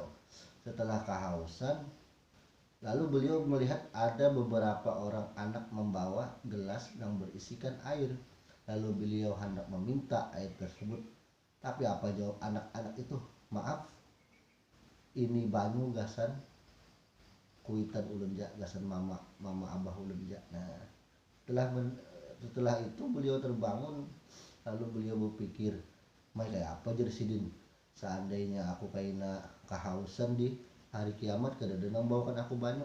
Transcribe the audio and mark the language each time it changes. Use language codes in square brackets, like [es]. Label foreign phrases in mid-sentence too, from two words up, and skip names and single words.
[id] Setelah kehausan, lalu beliau melihat ada beberapa orang anak membawa gelas yang berisikan air. Lalu beliau hendak meminta air tersebut. Tapi apa jawab anak-anak itu? [bjn] Maaf, ini banyu gasan kuitan ulun ja, gasan mama abah ulun ja. [id] Nah, setelah itu beliau terbangun. [bjn] Lalu beliau berpikir, "Mai kayak apa jadi sidin? Seandainya aku kaina kehausan di hari kiamat kada ada nang bawakan aku banyak."